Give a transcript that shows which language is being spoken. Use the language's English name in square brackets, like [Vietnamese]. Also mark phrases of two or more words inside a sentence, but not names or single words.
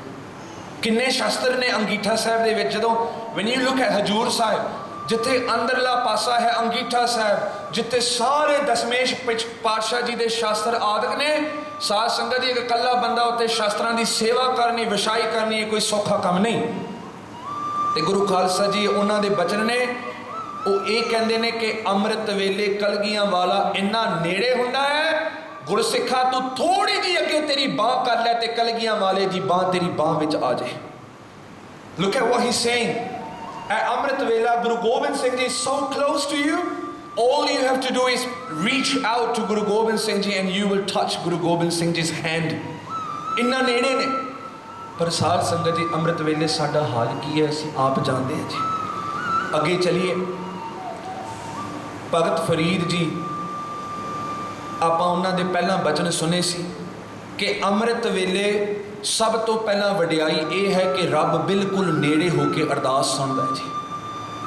[Punjabi] ਕਿੰਨੇ ਸ਼ਸਤਰ ਨੇ ਅੰਗੀਠਾ ਸਾਹਿਬ ਦੇ ਵਿੱਚ। ਜਦੋਂ [English] when you look at [Punjabi] ਹਜੂਰ ਸਾਹਿਬ ਜਿੱਥੇ ਅੰਦਰਲਾ ਪਾਸਾ ਹੈ ਅੰਗੀਠਾ ਸਾਹਿਬ ਜਿੱਥੇ ਸਾਰੇ ਦਸ਼ਮੇਸ਼ ਪਾਤਸ਼ਾਹ ਜੀ ਦੇ ਸ਼ਾਸਤਰ ਆਦਿਕ ਨੇ। ਸਾਧ ਸੰਗਤ ਜੀ ਇੱਕ ਕੱਲਾ ਬੰਦਾ ਉੱਤੇ ਸ਼ਾਸਤਰਾਂ ਦੀ ਸੇਵਾ ਕਰਨੀ ਵਿਛਾਈ ਕਰਨੀ ਕੋਈ ਸੌਖਾ ਕੰਮ ਨਹੀਂ। ਤੇ ਗੁਰੂ ਖਾਲਸਾ ਜੀ ਉਹਨਾਂ ਦੇ ਬਚਨ ਨੇ ਉਹ ਇਹ ਕਹਿੰਦੇ ਨੇ ਕਿ ਅੰਮ੍ਰਿਤ ਵੇਲੇ ਕਲਗੀਆਂ ਵਾਲਾ ਇੰਨਾ ਨੇੜੇ ਹੁੰਦਾ ਹੈ। ਗੁਰਸਿੱਖਾ ਤੂੰ ਥੋੜੀ ਜਿਹੀ ਅੱਗੇ ਤੇਰੀ ਬਾਹ ਕਰ ਲੈ ਤੇ ਕਲਗੀਆਂ ਵਾਲੇ ਦੀ ਬਾਹ ਤੇਰੀ ਬਾਹ ਵਿੱਚ ਆ ਜਾਏ। [English] Look at what he's saying। At [Punjabi] ਅੰਮ੍ਰਿਤ ਵੇਲਾ [English] ਗੁਰੂ ਗੋਬਿੰਦ ਸਿੰਘ ਜੀ so close to you all you have to do is reach out to Guru Gobind Singh Ji and you will touch Guru Gobind Singh Ji's hand। [Punjabi] ਇੰਨਾ ਨੇੜੇ ਨੇ। ਪਰ ਸਾਧ ਸੰਗਤ ਜੀ ਅੰਮ੍ਰਿਤ ਵੇਲੇ ਸਾਡਾ ਹਾਲ ਕੀ ਹੈ ਅਸੀਂ ਆਪ ਜਾਣਦੇ ਹਾਂ ਜੀ। ਅੱਗੇ ਚਲੀਏ ਭਗਤ ਫਰੀਦ ਜੀ ਆਪਾਂ ਉਹਨਾਂ ਦੇ ਪਹਿਲਾਂ ਬਚਨ ਸੁਣੇ ਸੀ ਕਿ ਅੰਮ੍ਰਿਤ ਵੇਲੇ ਸਭ ਤੋਂ ਪਹਿਲਾਂ ਵਡਿਆਈ ਇਹ ਹੈ ਕਿ ਰੱਬ ਬਿਲਕੁਲ ਨੇੜੇ ਹੋ ਕੇ ਅਰਦਾਸ ਸੁਣਦਾ ਹੈ ਜੀ।